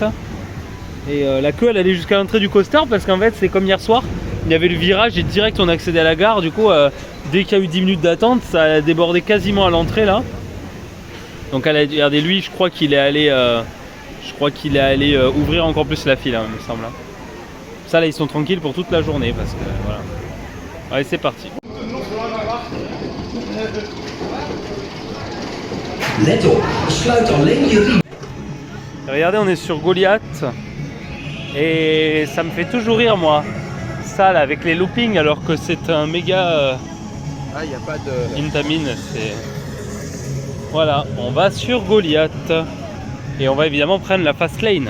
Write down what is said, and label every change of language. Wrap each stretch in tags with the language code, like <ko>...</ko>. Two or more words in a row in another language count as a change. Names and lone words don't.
<fr>Et la queue elle allait jusqu'à l'entrée du coaster parce qu'en fait c'est comme hier soir, il y avait le virage et direct on accédait à la gare, du coup dès qu'il y a eu 10 minutes d'attente, ça a débordé quasiment à l'entrée là. Donc regardez lui, je crois qu'il est allé ouvrir encore plus la file, hein, il me semble. Ça là ils sont tranquilles pour toute la journée parce que voilà. Allez c'est parti.</fr> <nl>Let op, sluit alleen je riem.</nl> <fr>Regardez, on est sur Goliath et ça me fait toujours rire moi, ça là avec les loopings alors que c'est un méga il n'y a pas de Intamin, c'est... Voilà, on va sur Goliath et on va évidemment prendre la</fr> <en>fast lane.</en>